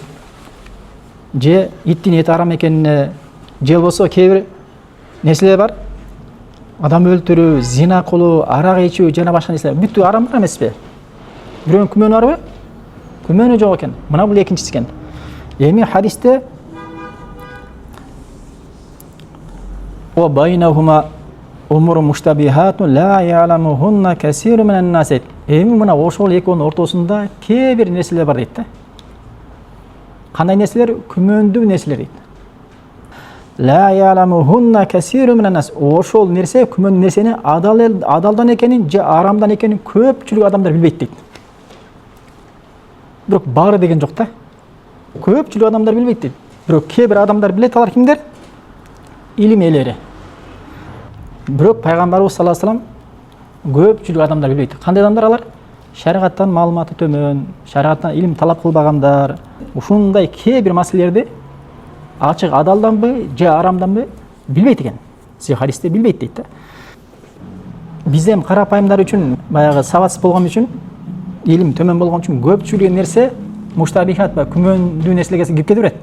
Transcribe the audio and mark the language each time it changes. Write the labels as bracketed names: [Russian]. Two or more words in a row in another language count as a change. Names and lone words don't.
[Kyrgyz] Же иттин эти арам экенине, же болсо кээ бир нерселер бар. Адам өлтүрүү, зина кылуу, арак ичүү жана башка нерселер бүттү арам эмеспи? Бирөөнүн күмөнү барбы? Күмөнү жок экен. Мына бул экинчиси экен. [Arabic] Эми хадисте وبينهما أمور مشتبهات لا يعلمهن كثير من الناس. [Kyrgyz] Эми мына ошол экөөнүн ортосунда кээ бир нерселер бар дейт да. Кандай нерселер? Күмөндүү нерселер дейт. [Arabic] لا يعلمهن كثير من الناس. [Kyrgyz] Ошол нерсе, күмөндүү нерсени адалдан экенин же арамдан экенин көпчүлүк адамдар билбейт дейт. Бирок баары деген жок да. Көпчүлүк адамдар билбейт дейт. Бирок кээ бир адамдар билет, алар кимдер? Илим ээлери. Бирок пайгамбарыбыз [Arabic] صلى الله عليه وسلم [Kyrgyz] көпчүлүк адамдар билбейт. Кандай адамдар алар? Шариаттан маалыматы төмөн, шариаттан илим талап кылбагандар, ушундай кээ бир маселелерди ачык адалданбы же арамданбы билбейт экен. Сый хадисте билбейт дейт да. Биз эми карапайымдар үчүн, баягы сабатсыз болгон үчүн, илим төмөн болгон үчүн көпчүлүк нерсе муштабихат ба күмөндүү нерселерге кирип кете берет.